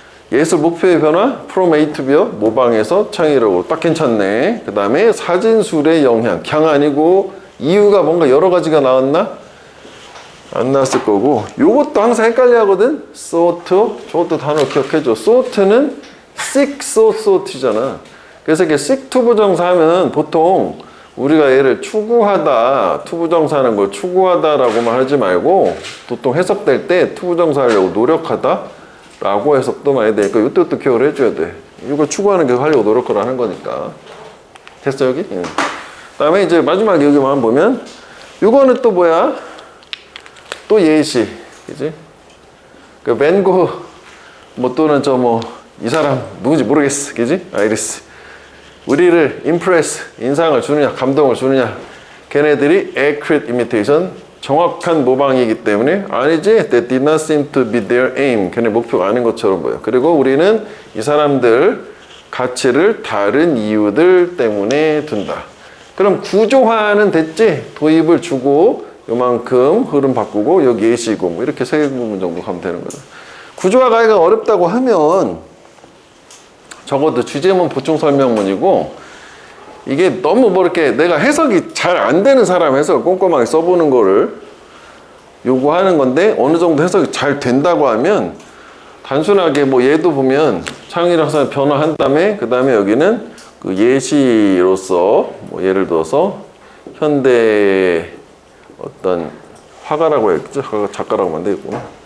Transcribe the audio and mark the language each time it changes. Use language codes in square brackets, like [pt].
[ko] 예술 목표의 변화, from A to B요. 모방에서 창의력으로 딱 괜찮네. 그 다음에 사진술의 영향, 강 아니고 이유가 뭔가 여러 가지가 나왔나? 안 나왔을 거고. 요것도 항상 헷갈려 하거든. sought, 저것도 단어 기억해줘. sought는 seek, sought잖아. 그래서 이렇게 seek 투부정사 하면 보통 우리가 얘를 추구하다, 투부정사 하는 걸 추구하다라고만 하지 말고 보통 해석될 때 투부정사 하려고 노력하다 라고 해석도 많이 되니까 이것도 기억을 해줘야 돼. 이거 추구하는 게 하려고 노력을 하는 거니까. 됐어 여기? 그 다음에 이제 마지막 여기만 보면 이거는 또 뭐야? 또 예시. 그지? 그 벤고 뭐 또는 저 뭐 이 사람 누군지 모르겠어. 그지? 아이리스. 우리를 impress, 인상을 주느냐, 감동을 주느냐. 걔네들이 [en] accurate imitation, [ko] 정확한 모방이기 때문에 아니지, [en] that did not seem to be their aim. [ko] 걔네 목표가 아닌 것처럼 보여. 그리고 우리는 이 사람들 가치를 다른 이유들 때문에 둔다. 그럼 구조화는 됐지? 도입을 주고 요만큼 흐름 바꾸고 여기 예시고 뭐 이렇게 세 부분 정도 가면 되는 거죠. 구조화가 어렵다고 하면 적어도 주제문 보충 설명문이고 이게 너무 뭐 이렇게 내가 해석이 잘 안 되는 사람 해석을 꼼꼼하게 써보는 거를 요구하는 건데 어느 정도 해석이 잘 된다고 하면 단순하게 뭐 얘도 보면 창의력상 변화한 다음에 그 다음에 여기는 그 예시로서 뭐 예를 들어서 현대 어떤 화가라고 했죠? 작가라고 하면 되겠구나.